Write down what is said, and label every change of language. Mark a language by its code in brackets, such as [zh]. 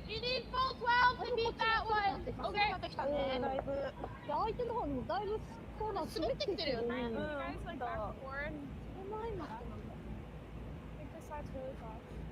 [en] You need full 12 to beat that one. Okay. [ja] 相手の方もだいぶコーナー滑ってきてるよね。 [en] You guys like back and forward. I think this side's really fast.